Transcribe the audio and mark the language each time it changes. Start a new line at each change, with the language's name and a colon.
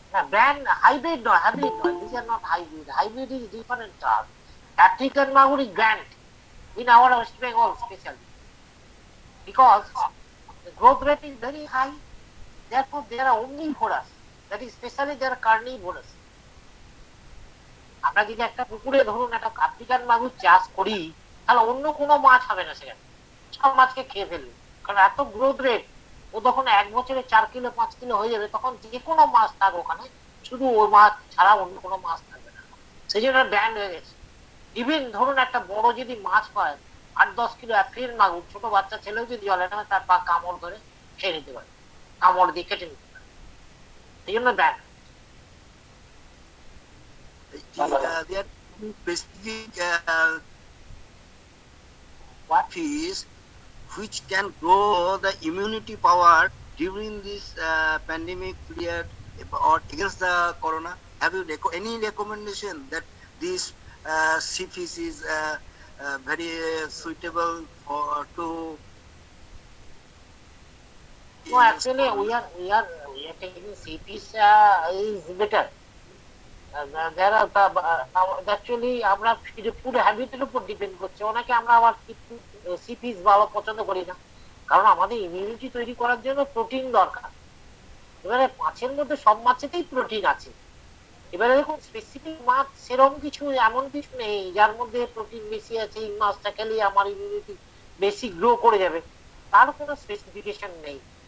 English: Ban hybrid no, hybrid no, these are not hybrid. Hybrid is different term. African magur is banned in our West Bengal especially because the growth rate is very high. Therefore, they are omnivorous. That is, especially they are carnivorous.
Bangla: আমরা যদি একটা পুকুরে ধরুন একটা African মাগুর চাষ করি, তাহলে অন্য কোনো মাছ হবে না, সেখানে সব মাছকে খেয়ে ফেলবে, কারণ এত গ্রোথ রেট। ও তখন 1 বছরে 4 কিলো 5 কিলো হয়ে যাবে, তখন যে কোনো মাছ থাকবে ওখানে, শুধু ওই মাছ ছাড়া অন্য কোনো মাছ থাকবে না, সেই জন্য ব্যান্ড হয়ে গেছে। ইভেন ধরুন একটা বড় যদি মাছ পায় 8-10 কিলো আফ্রিকান মাগুর, ছোট বাচ্চা ছেলেও যদি জলে নামে তার পা কামড় ধরে খেয়ে নিতে পারে, কামড় দিয়ে কেটে নিতে পারে, সেই জন্য band.
English: There are specific fish which can grow the immunity power during this pandemic period or against the corona. Have you any recommendation that this sea fish is very suitable for to? No, actually we are taking sea fish is better. There are actually
Bangla: আমরা food হ্যাবিটের উপর depend করছে, অনেকে আমরা আবার C fish ভালো পছন্দ করি না, কারণ আমাদের ইমিউনিটি তৈরি করার জন্য প্রোটিন দরকার। এবারে মাছের মধ্যে সব মাছেতেই প্রোটিন আছে, এবারে দেখুন স্পেসিফিক মাছ সেরকম কিছু এমন কিছু নেই যার মধ্যে প্রোটিন বেশি আছে, এই মাছটা খেলে আমার ইমিউনিটি বেশি গ্রো করে যাবে, তার কোনো স্পেসিফিকেশন নেই।